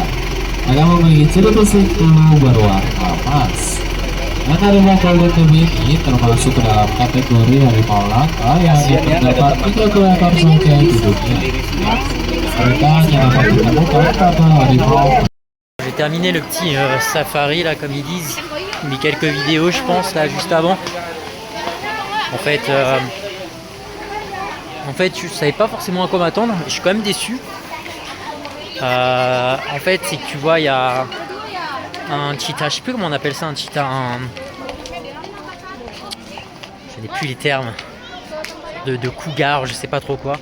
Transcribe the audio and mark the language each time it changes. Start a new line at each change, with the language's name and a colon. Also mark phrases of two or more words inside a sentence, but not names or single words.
Indonesian: Mereka memiliki ciri fisik tubuh berwarna emas. Dan harimau golden tabby ini termasuk ke dalam kategori harimau langka yang terdapat 30 ekor saja di dunia. Mereka hanya dapat ditemukan pada harimau.
French: J'ai terminé le petit safari là comme ils disent. J'ai mis quelques vidéos je pense là juste avant. En fait je savais pas forcément à quoi m'attendre. Je suis quand même déçu. En fait c'est que tu vois il y a un cheetah, je sais plus comment on appelle ça, un cheetah, je n'ai plus les termes, de cougar, je sais pas trop quoi.